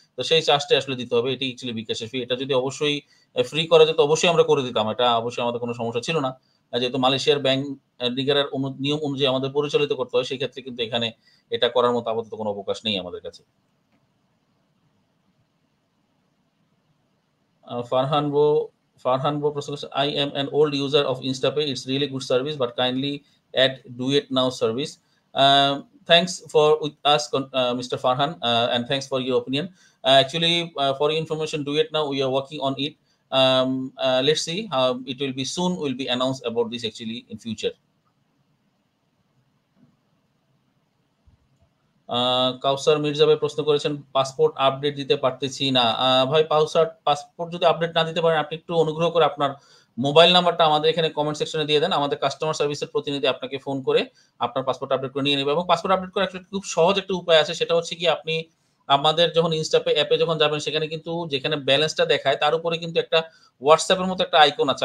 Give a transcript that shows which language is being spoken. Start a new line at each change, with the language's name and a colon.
Bangla: তো সেই চার্জটা আসলে দিতে হবে। এটাই অ্যাকচুয়ালি বিকাশের ফি। এটা যদি অবশ্যই ফ্রি করা যেত অবশ্যই আমরা করে দিতাম। এটা অবশ্যই আমাদের কোনো সমস্যা ছিল না। যেহেতু মালয়েশিয়ার ব্যাংক নিগারার নিয়ম অনুযায়ী আমাদের পরিচালিত করতে হয় সেই ক্ষেত্রে কিন্তু এখানে এটা করার মতো আপাতত কোনো অবকাশ নেই আমাদের কাছে। ফারহান বো প্রশ্ন করছে
English: I am an old user of InstaPay. It's really good service but kindly add do it now service. Thanks for with us Mr. Farhan and thanks for your opinion. Actually for your information do it now we are working on it. Let's see how it will be soon will be announced about this actually in future.
Bangla: কাউসার মির্জা ভাই প্রশ্ন করেছেন passport update দিতে পারতেছি না। ভাই passport যদি update না দিতে পারেন আপনি একটু অনুগ্রহ করে আপনার মোবাইল নাম্বারটা আমাদের এখানে কমেন্ট সেকশনে দিয়ে দেন। আমাদের কাস্টমার সার্ভিসের প্রতিনিধি আপনাকে ফোন করে আপনার পাসপোর্ট আপডেট করে নিয়ে নেবে এবং পাসপোর্ট আপডেট করার একটা খুব সহজ একটা উপায় আছে সেটা হচ্ছে কি আপনি আমাদের যখন ইনস্টাপে অ্যাপে যখন যাবেন সেখানে কিন্তু যেখানে ব্যালেন্সটা দেখায় তার উপরে কিন্তু একটা হোয়াটসঅ্যাপের মতো একটা আইকন আছে।